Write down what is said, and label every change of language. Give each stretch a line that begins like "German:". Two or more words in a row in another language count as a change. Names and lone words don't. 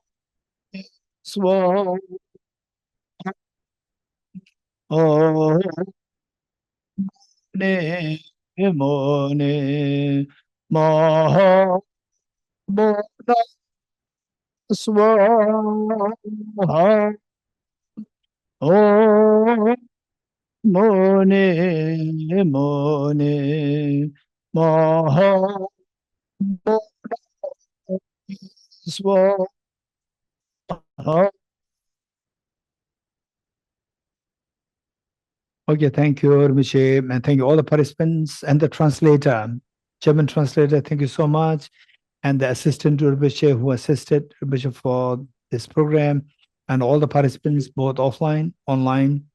English: Swa Oh Ne Mone Ma Mona Swa Oh Mone Mone Ma Mona Swa Okay, thank you, Rinpoche, and thank you all the participants and the translator, German translator. Thank you so much, and the assistant to Rinpoche who assisted Rinpoche for this program, and all the participants, both offline, online.